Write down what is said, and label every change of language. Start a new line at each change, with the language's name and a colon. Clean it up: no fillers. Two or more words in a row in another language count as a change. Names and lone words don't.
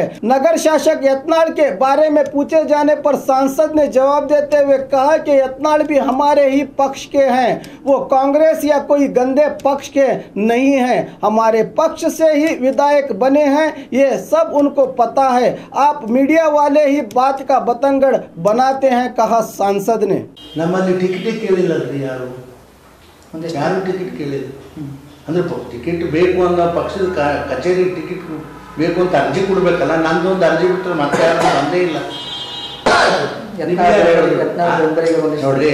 Hindi: नगर शासक यत्नाल के बारे में पूछे जाने पर सांसद ने जवाब देते हुए कहा कि यत्नाल भी हमारे ही पक्ष के हैं, वो कांग्रेस या कोई गंदे पक्ष के नहीं हैं, हमारे पक्ष से ही विधायक बने हैं, ये सब उनको पता है। आप मीडिया वाले ही बात का बतंगड़ बनाते हैं, कहा सांसद ने।
Kannada: ನಮ್ಮಲ್ಲಿ ಟಿಕೆಟ್ ಕೇಳಿಲ್ಲರಿ ಯಾರು ಟಿಕೆಟ್ ಕೇಳಿಲ್ಲ ಅಂದ್ರೆ ಟಿಕೆಟ್ ಬೇಕು ಅನ್ನೋ ಪಕ್ಷದ ಕಚೇರಿ ಟಿಕೆಟ್ ಬೇಕು ಅಂತ ಅರ್ಜಿ ಕೊಡಬೇಕಲ್ಲ, ನಂದೊಂದು ಅರ್ಜಿ ಬಿಟ್ಟರೆ ಮತ್ತೆ ಯಾರು ಬಂದೇ ಇಲ್ಲ ನೋಡ್ರಿ।